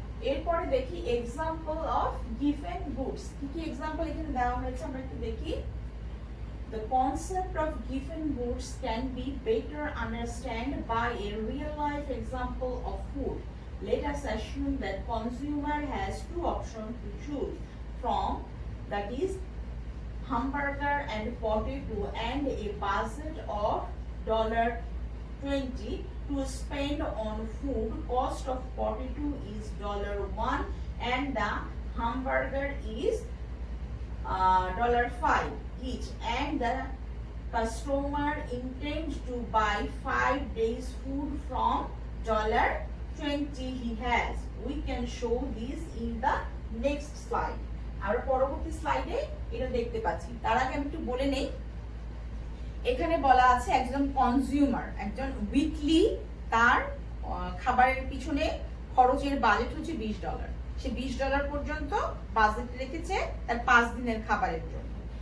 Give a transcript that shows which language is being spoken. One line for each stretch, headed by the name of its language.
Bangla: এরপরে দেখি example of gift goods. কি কি এক্সাম্পল এখানে দেওয়া হয়েছে আমরা একটু দেখি।
English: The concept of gift goods can be better understood by a real life example of food. Let us assume that consumer has two options to choose from, that is hamburger and potato, and a budget of $20 to spend on food. Cost of potato is $1 and the hamburger is $5 each, and the customer intends to buy 5 days food from $20 he has. We can show this in the next slide.
Bangla: আমরা পরবর্তী স্লাইডে এটা দেখতে পাচ্ছি। তার আগে আমি একটু বলে নেই, এখানে বলা আছে একজন কনজিউমার, একজন উইকলি তার খাবারের পিছনে খরচের বাজেট হচ্ছে $20। সে $20 পর্যন্ত বাজেট রেখেছে তার 5 দিনের খাবারের জন্য।